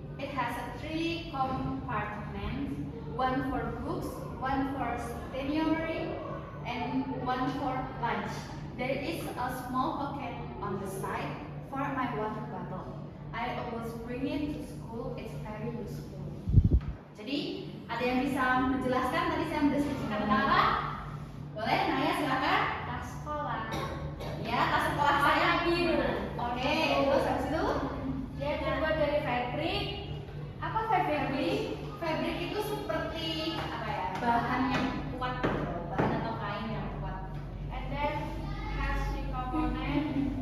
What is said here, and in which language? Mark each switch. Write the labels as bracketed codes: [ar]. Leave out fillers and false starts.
[en] It has a 3 compartments, one for books, one for stationery, and one for lunch. There is a small pocket on the side for my water bottle. I always bring it to school. It's very useful. [id] Jadi, ada yang bisa menjelaskan tadi saya mendeskripsikan tentang apa? Boleh, Naya silakan. Tas sekolah. Ya, tas sekolah saya biru. Oke, terus habis itu Dia terbuat dari fabric. apa fabric? Fabric itu seperti apa ya? Bahan yang kuat, gitu. Bahan atau kain yang kuat. [en] And then has 3 components.